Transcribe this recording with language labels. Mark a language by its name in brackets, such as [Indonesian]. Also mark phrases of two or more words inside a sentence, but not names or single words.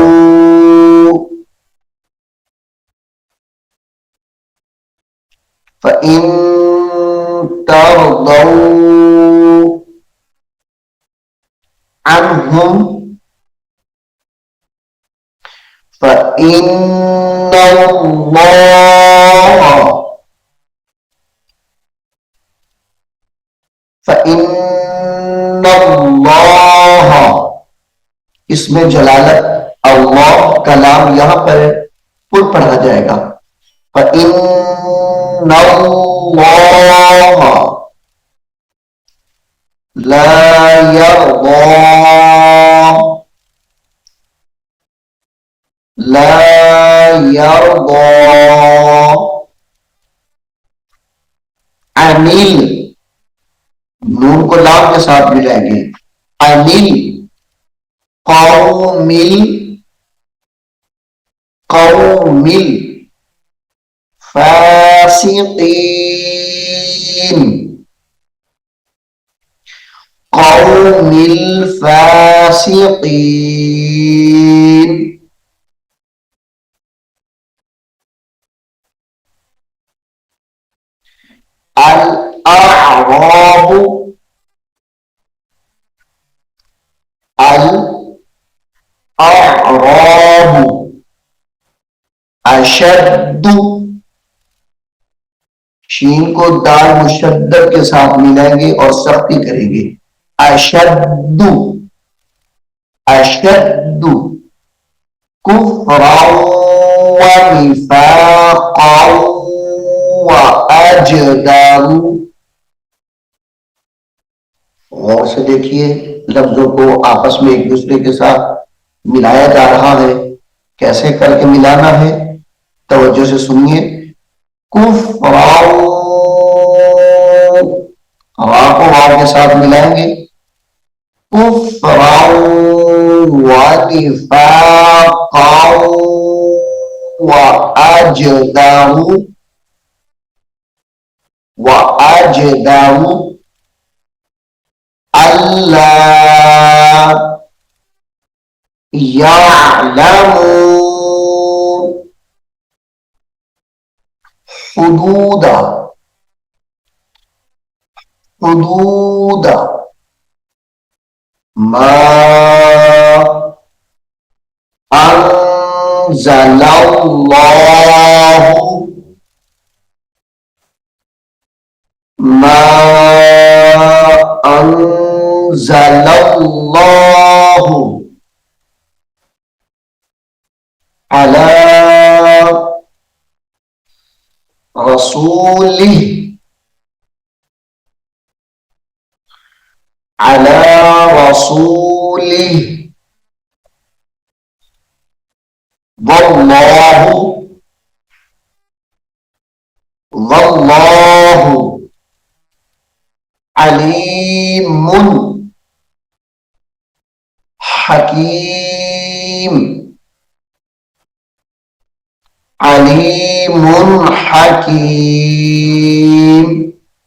[Arabic] فإن ترضوا عنهم [Hindi] फ़इन्नल्लाह, इसमें जलालत अल्लाह का नाम यहां पर पुर पढ़ा जाएगा। [Arabic] فإن الله لا يرضى، لا يرضى [Hindi] अनिल, नून को लाम के साथ मिलाएंगे, अनिल [Arabic] القوم، القوم الفاسقين، القوم الفاسقين، الأعراب, الأعراب أشد, [Hindi] शीन को दाल मुशद्दद के साथ मिलाएंगे और सख्ती करेंगे, [Arabic] أشد، أشد كفرا ونفاقا وأجدر. [Hindi] गौर से देखिए, लफ्जों को आपस में एक दूसरे के साथ मिलाया जा रहा है। कैसे करके मिलाना है, तवज्जो से सुनिए। कुफ्रन, रा को वाव के साथ मिलाएंगे, [Arabic] كفرا ونفاقا وأجدر, وأجدر الله يعلموا حدود، حدود ما أنزل الله، ما أنزل الله على رسوله, على رسوله والله، والله عليم حكيم، عليم حكيم.